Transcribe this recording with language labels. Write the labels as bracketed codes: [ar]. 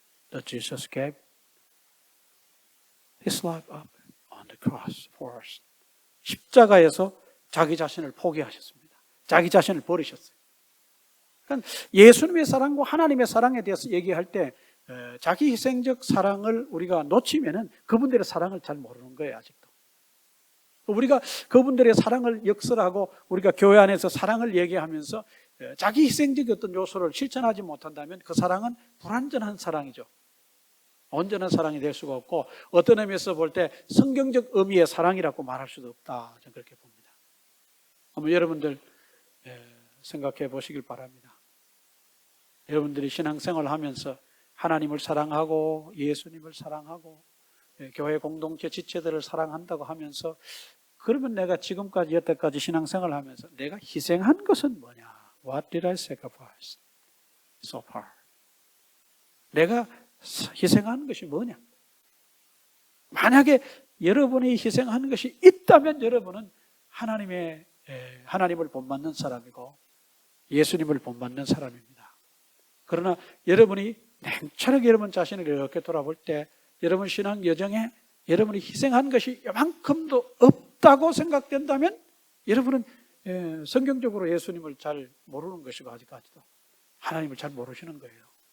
[en] That Jesus gave His life up on the cross for us. [ko] 십자가에서 자기 자신을 포기하셨습니다. 자기 자신을 버리셨어요. 그러니까 예수님의 사랑과 하나님의 사랑에 대해서 얘기할 때 자기 희생적 사랑을 우리가 놓치면은 그분들의 사랑을 잘 모르는 거예요, 아직도. 우리가 그분들의 사랑을 역설하고 우리가 교회 안에서 사랑을 얘기하면서 자기 희생적 어떤 요소를 실천하지 못한다면 그 사랑은 불완전한 사랑이죠. 온전한 사랑이 될 수가 없고 어떤 의미에서 볼 때 성경적 의미의 사랑이라고 말할 수도 없다. 저는 그렇게 봅니다. 한번 여러분들 생각해 보시길 바랍니다. 여러분들이 신앙생활을 하면서 하나님을 사랑하고 예수님을 사랑하고 교회 공동체 지체들을 사랑한다고 하면서 그러면 내가 지금까지 여태까지 신앙생활을 하면서 내가 희생한 것은 뭐냐? [en] What did I sacrifice so far? [ko] 내가 희생하는 것이 뭐냐? 만약에 여러분이 희생하는 것이 있다면 여러분은 하나님을 본받는 사람이고 예수님을 본받는 사람입니다. 그러나 여러분이 냉철하게 여러분 자신을 이렇게 돌아볼 때 여러분 신앙 여정에 여러분이 희생한 것이 이만큼도 없다고 생각된다면 여러분은 성경적으로 예수님을 잘 모르는 것이고 아직까지도 하나님을 잘 모르시는 거예요.